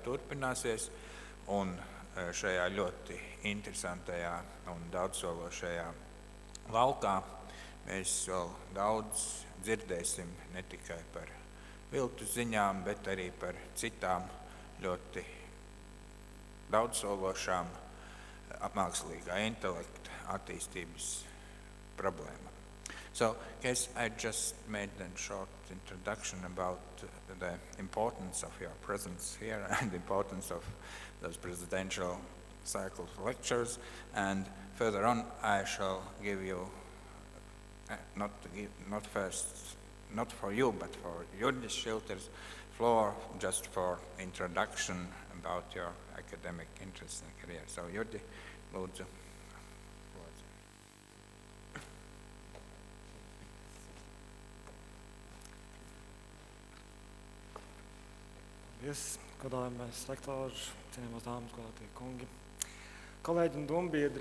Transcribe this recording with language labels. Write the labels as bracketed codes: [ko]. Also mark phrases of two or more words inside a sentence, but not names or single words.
[lv] turpināsies, un šajā ļoti interesantajā un daudzsološajā laukā mēs vēl daudz dzirdēsim ne tikai par viltus ziņām, bet arī par citām ļoti daudzsološām mākslīgā intelekta attīstības problēmām. [en] So, Kees, I just made a short introduction about the importance of your presence here and the importance of those presidential cycle of lectures. And further on, I shall give you, not for you, but for Jurģis Šilters floor, just for introduction about your academic interests and career. So, [lv] Jurģi, lūdzu. Paldies, godājamais lektors, cienījamās dāmas, godātie kungi, kolēģi un dombiedri.